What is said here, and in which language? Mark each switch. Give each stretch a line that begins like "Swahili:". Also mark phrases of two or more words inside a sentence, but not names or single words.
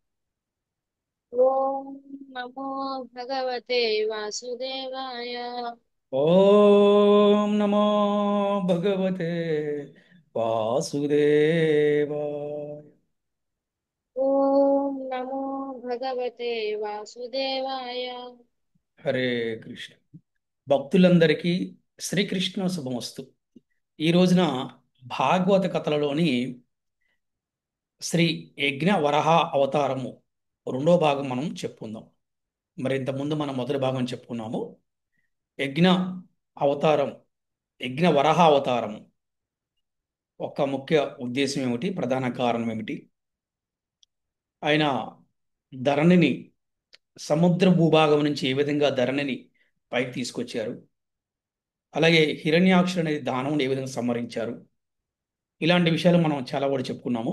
Sanskrit: ॐ नमो भगवते वासुदेवाय। ओम नमो भगवते वासुदेवाय। ॐ नमो भगवते वासुदेवाय।
Telugu: హరే కృష్ణ. భక్తులందరికీ శ్రీకృష్ణ శుభమస్తు. ఈ రోజున భాగవత కథలలోని శ్రీ యజ్ఞ వరహ అవతారము రెండో భాగం మనం చెప్పుకుందాం. మరి ఇంతకుముందు మనం మొదటి భాగం చెప్పుకున్నాము. యజ్ఞ అవతారం, యజ్ఞ వరహ అవతారం ఒక ముఖ్య ఉద్దేశం ఏమిటి, ప్రధాన కారణం ఏమిటి, ఆయన ధరణిని, సముద్ర భూభాగం నుంచి ఏ విధంగా ధరణిని పైకి తీసుకొచ్చారు, అలాగే హిరణ్యాక్షుడు అనేది దానవుని ఏ విధంగా సంహరించారు, ఇలాంటి విషయాలు మనం చాలా కూడా చెప్పుకున్నాము.